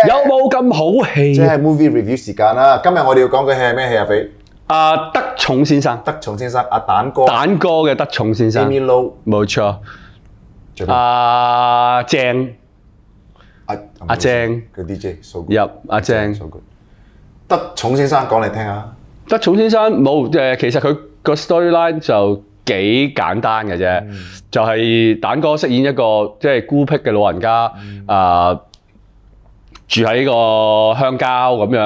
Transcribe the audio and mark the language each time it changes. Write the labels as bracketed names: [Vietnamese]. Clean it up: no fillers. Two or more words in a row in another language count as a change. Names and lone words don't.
[Cantonese] 有冇咁好戲？即係 [English] movie review [Cantonese] 時間啦。今日我哋要講嘅戲係咩戲啊？肥德寵先生，德寵先生，阿蛋哥嘅德寵先生，Amy Lo，冇錯。鄭阿鄭佢 DJ， [English] so good， [Cantonese] 入阿鄭。 [English] so good。 [Cantonese] 德寵先生講嚟聽下。德寵先生冇其實佢個 storyline 就幾簡單嘅啫，就係蛋哥飾演一個即係孤僻嘅老人家，住喺個鄉郊咁樣。